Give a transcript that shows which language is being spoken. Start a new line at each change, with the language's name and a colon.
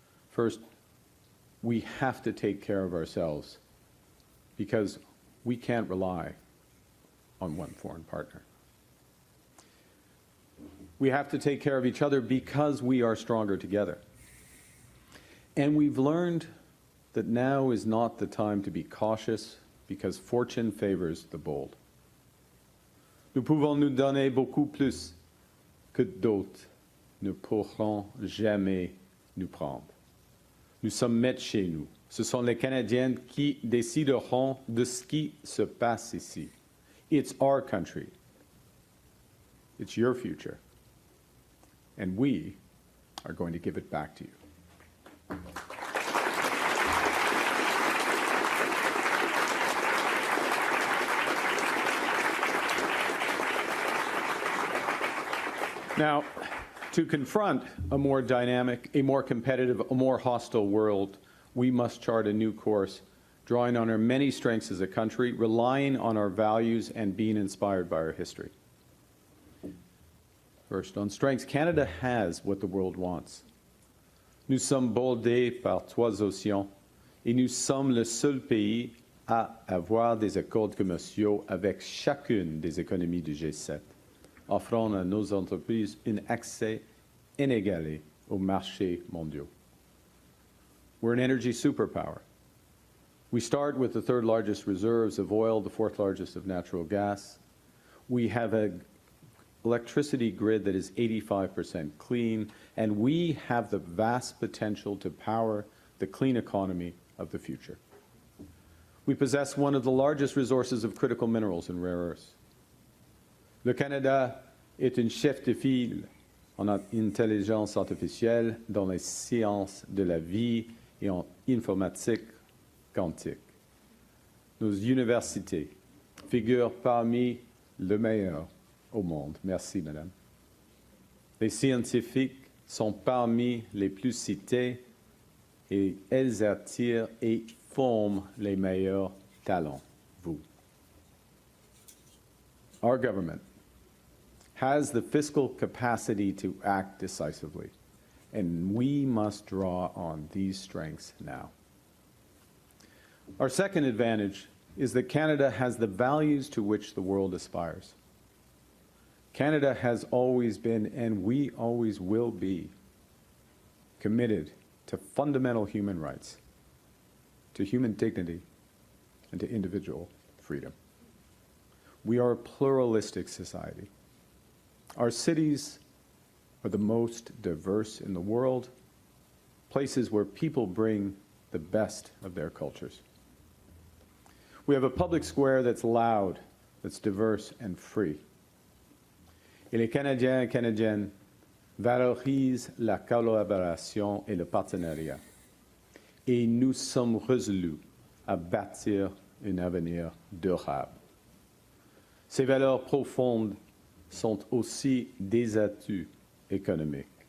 English: First, we have to take care of ourselves because we can't rely on one foreign partner. We have to take care of each other because we are stronger together. And we've learned that now is not the time to be cautious because fortune favors the bold.
French: Nous pouvons nous donner beaucoup plus que d'autres ne pourront jamais nous prendre. Nous sommes maîtres chez nous. Ce sont les Canadiens qui décideront de ce qui se passe ici.
English: It's our country. It's your future. And we are going to give it back to you. Now, to confront a more dynamic, a more competitive, a more hostile world, we must chart a new course, drawing on our many strengths as a country, relying on our values, and being inspired by our history. First, on strengths, Canada has what the world wants.
French: Nous sommes bordés par 3 océans, et nous sommes le seul pays à avoir des accords commerciaux avec chacune des économies du G7. Offrant à nos entreprises un accès inégalé aux marchés mondiaux.
English: We're an energy superpower. We start with the third largest reserves of oil, the fourth largest of natural gas. We have an electricity grid that is 85% clean, and we have the vast potential to power the clean economy of the future. We possess one of the largest resources of critical minerals and rare earths.
French: Le Canada est un chef de file en intelligence artificielle, dans les sciences de la vie et en informatique quantique. Nos universités figurent parmi les meilleures au monde. Merci, Madame. Les scientifiques sont parmi les plus cités et elles attirent et forment les meilleurs talents, vous.
English: Our government has the fiscal capacity to act decisively, and we must draw on these strengths now. Our second advantage is that Canada has the values to which the world aspires. Canada has always been, and we always will be, committed to fundamental human rights, to human dignity, and to individual freedom. We are a pluralistic society. Our cities are the most diverse in the world, places where people bring the best of their cultures. We have a public square that's loud, that's diverse and free.
French: Et les Canadiens et Canadiennes valorisent la collaboration et le partenariat. Et nous sommes résolus à bâtir un avenir durable. Ces valeurs profondes sont aussi des atouts économiques.